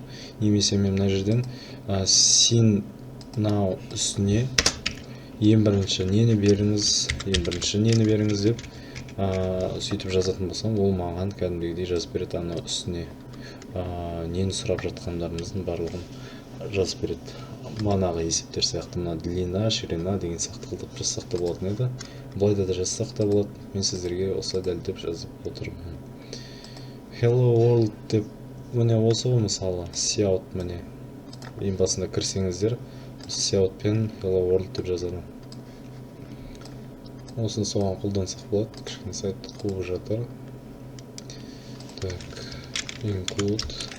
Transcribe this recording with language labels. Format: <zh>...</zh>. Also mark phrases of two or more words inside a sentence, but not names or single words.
<kk>Немесе мен мына жерден</kk> <en>sin now</en> <kk>үстіне ең бірінші нені беріңіз деп сөйтіп жазатын болсам, ол маған кәдімгідей жазып береді. Ана үстіне нені сұрап жатқандарымыздың барлығын жазып береді. Манағы есептер сияқты, мына</kk> <ru>длина, ширина</ru> <kk>деген сияқты қылдып жазсақ та болатын еді. Бұлайда да жазсақ та болады. Мен сіздерге осылай дәлдеп жазып отырмын.</kk> <en>Hello world</en> <kk>деп міне осы ғой, мысалы Cout, міне ең басында кірсеңіздер, Cout пен</kk> <en>Hello world</en> <kk>деп жазады. Осыны соған қолдансақ болады. Кішкене сайт қуып жатыр. Так, include.</kk>